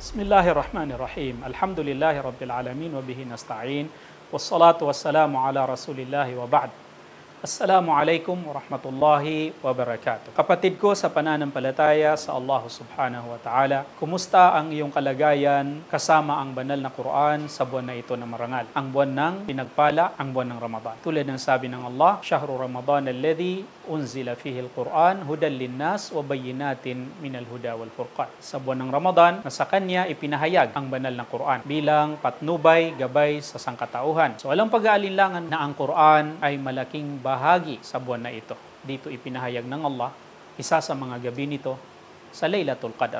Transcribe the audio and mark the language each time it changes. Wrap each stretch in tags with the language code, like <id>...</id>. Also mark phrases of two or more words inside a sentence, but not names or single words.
<ar>بسم الله الرحمن الرحيم. الحمد لله رب العالمين وبه نستعين. والصلاة والسلام على رسول الله وبعد. السلام عليكم ورحمة الله وبركاته.</ar> <tl>Kapatid ko sa pananampalataya sa</tl> <ar>الله سبحانه وتعالى,</ar> <tl>kumusta ang iyong kalagayan kasama ang banal na Quran sa buwan na ito na marangal? Ang buwan ng pinagpala, ang buwan ng Ramadan. Tulad ng sabi ng Allah,</tl> <ar>شهر رمضان الذي أنزل فيه القرآن هدى للناس وبينات من الهدى والفرقان.</ar> <tl>Sa buwan ng Ramadan, na sa kanya ipinahayag ang banal na Quran bilang patnubay, gabay sa sangkatauhan. So walang pag-aalinlangan na ang Quran ay malaking bahagi sa buwan na ito. Dito ipinahayag ng Allah, isa sa mga gabi nito sa Laylatul Qadr.</tl>